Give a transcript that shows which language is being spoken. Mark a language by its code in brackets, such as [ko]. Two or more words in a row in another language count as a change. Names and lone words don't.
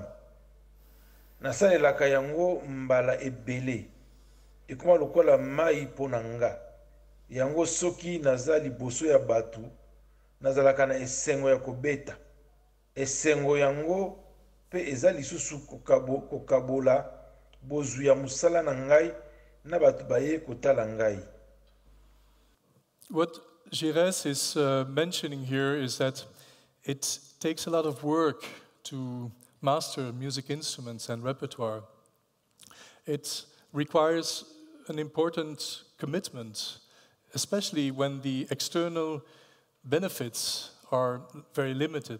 [ln] Nasalelaka yango mbala ebele, ekoma lokola mai mpo na nga. Yango soki naza liboso ya batu, nazalaka na esengo ya kobeta. Esengo yango pe eza lisusu kokabola bozwi ya musala na ngai na batu baye kotala ngai. [en] What Gérès is mentioning here is that it takes a lot of work to master music instruments and repertoire. It requires an important commitment, especially when the external benefits are very limited.